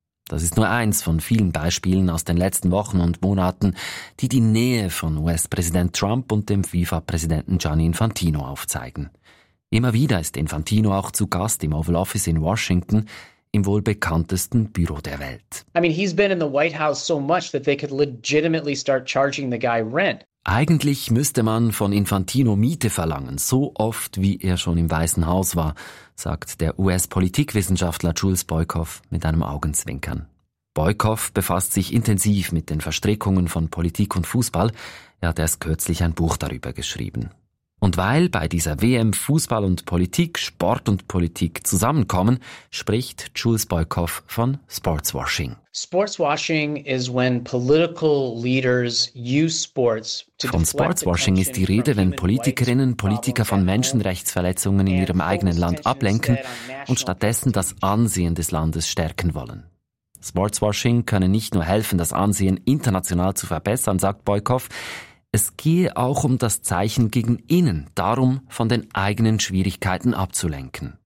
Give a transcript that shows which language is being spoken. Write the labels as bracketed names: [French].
[German] Das ist nur eins von vielen Beispielen aus den letzten Wochen und Monaten, die die Nähe von US-Präsident Trump und dem FIFA-Präsidenten Gianni Infantino aufzeigen. Immer wieder ist Infantino auch zu Gast im Oval Office in Washington, im wohl bekanntesten Büro der Welt. [English] I mean, he's been in the White House so much that they could legitimately start charging the guy rent. [German] Eigentlich müsste man von Infantino Miete verlangen, so oft, wie er schon im Weißen Haus war, sagt der US-Politikwissenschaftler Jules Boykoff mit einem Augenzwinkern. Boykoff befasst sich intensiv mit den Verstrickungen von Politik und Fußball. Er hat erst kürzlich ein Buch darüber geschrieben. Und weil bei dieser WM Fußball und Politik, Sport und Politik zusammenkommen, spricht Jules Boykoff von Sportswashing. [English] Sportswashing is when political leaders use sports to. [German] Von Sportswashing ist die Rede, wenn Politikerinnen Politiker von Menschenrechtsverletzungen in ihrem eigenen Land ablenken und stattdessen das Ansehen des Landes stärken wollen. Sportswashing könne nicht nur helfen, das Ansehen international zu verbessern, sagt Boykoff. Es gehe auch um das Zeichen gegen innen, darum, von den eigenen Schwierigkeiten abzulenken.